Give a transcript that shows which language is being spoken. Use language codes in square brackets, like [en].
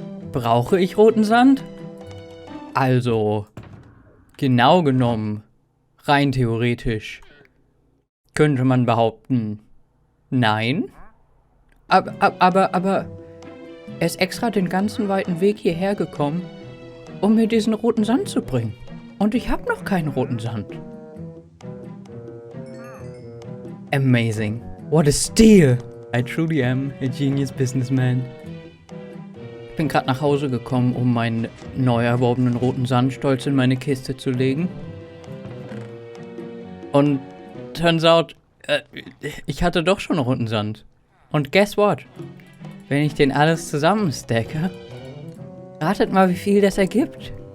[de] Brauche ich roten Sand? Also, genau genommen, rein theoretisch, könnte man behaupten, nein. Aber, er ist extra den ganzen weiten Weg hierher gekommen, um mir diesen roten Sand zu bringen. Und ich habe noch keinen roten Sand. [en] Amazing. What a steal. I truly am a genius businessman. [de] Ich bin gerade nach Hause gekommen, um meinen neu erworbenen roten Sand stolz in meine Kiste zu legen. Und [en] turns out, [de] ich hatte doch schon roten Sand. Und [en] guess what? [de] Wenn ich den alles zusammenstacke, ratet mal, wie viel das ergibt.